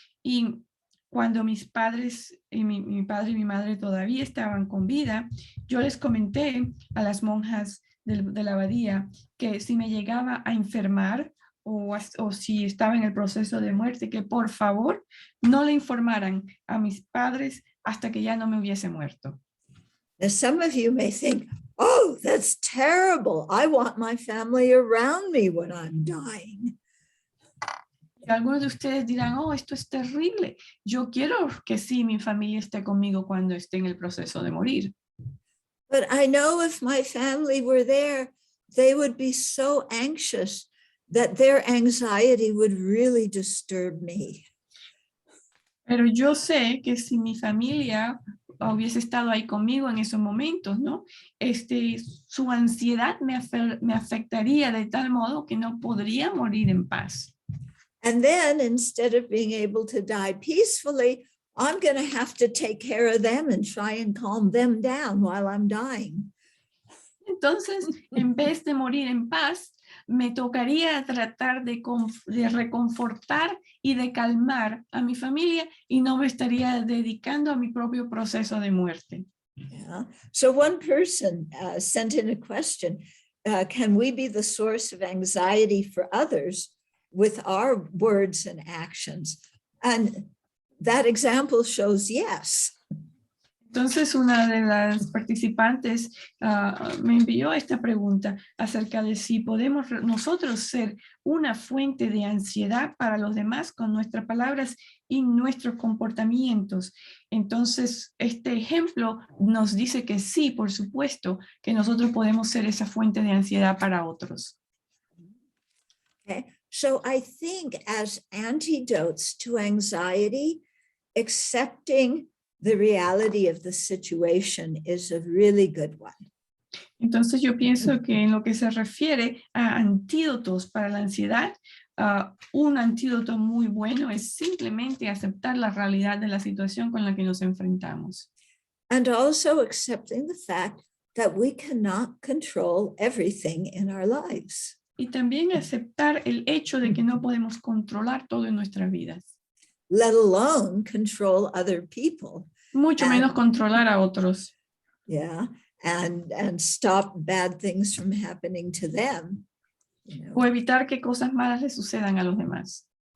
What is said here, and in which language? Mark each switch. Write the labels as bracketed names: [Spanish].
[Spanish] Y cuando mis padres, mi padre y mi madre todavía estaban con vida, yo les comenté a las monjas de la abadía que si me llegaba a enfermar o si estaba en el proceso de muerte, que por favor no le informaran a mis padres hasta que ya no me hubiese muerto. [English] Now, some of you may think, oh, that's terrible. I want my family around me when I'm dying. [Spanish] Y algunos de ustedes dirán, oh, esto es terrible. Yo quiero que sí, mi familia esté conmigo cuando esté en el proceso de morir. [English] But I know if my family were there, they would be so anxious that their anxiety would really disturb me. [Spanish] Pero yo sé que si mi familia hubiese estado ahí conmigo en esos momentos, ¿no? Su ansiedad me afectaría de tal modo que no podría morir en paz. [English] And then instead of being able to die peacefully, I'm going to have to take care of them and try and calm them down while I'm dying. [Spanish] Entonces, en vez de morir en paz, me tocaría tratar de reconfortar y de calmar a mi familia y no me estaría dedicando a mi propio proceso de muerte. [English] Yeah. So one person sent in a question, can we be the source of anxiety for others with our words and actions? And that example shows yes. [Spanish] Entonces, una de las participantes me envió esta pregunta acerca de si podemos nosotros ser una fuente de ansiedad para los demás con nuestras palabras y nuestros comportamientos. Entonces, este ejemplo nos dice que sí, por supuesto, que nosotros podemos ser esa fuente de ansiedad para otros. [English] Okay. So I think as antidotes to anxiety, accepting the reality of the situation is a really good one. [Spanish] Entonces yo pienso que en lo que se refiere a antídotos para la ansiedad, un antídoto muy bueno es simplemente aceptar la realidad de la situación con la que nos enfrentamos. [English] And also accepting the fact that we cannot control everything in our lives. [Spanish] Y también aceptar el hecho de que no podemos controlar todo en nuestras vidas. [English] Let alone control other people. [Spanish] Mucho menos controlar a otros. [English] Yeah, and stop bad things from happening to them. [Spanish] O evitar que cosas malas le sucedan a los demás.